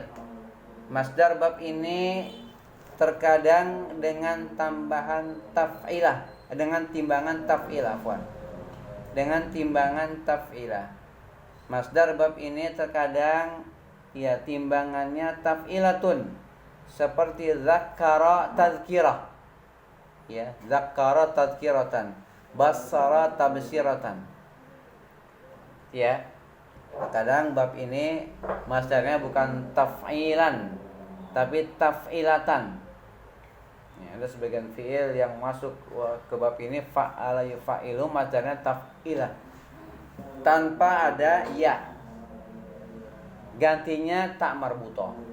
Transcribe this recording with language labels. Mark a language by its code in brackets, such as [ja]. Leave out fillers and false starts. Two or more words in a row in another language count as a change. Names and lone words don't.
[id] Masdar bab ini terkadang dengan tambahan taf'ilah, dengan timbangan taf'ilah, afwan. Dengan timbangan taf'ilah. Masdar bab ini terkadang, ya, timbangannya taf'ilatun. Seperti [ar] ذكّر تذكرة, [id] ya, [ar] ذكّر تذكرةً, بصّر تبصرةً, [id] ya. Kadang bab ini masdarnya bukan taf'ilan tapi taf'ilatan, ya. Ada sebagian fi'il yang masuk ke bab ini [ar] فعّل يفعّل, [id] masdarnya taf'ilah tanpa ada ya, gantinya [ar] تاء مربوطة.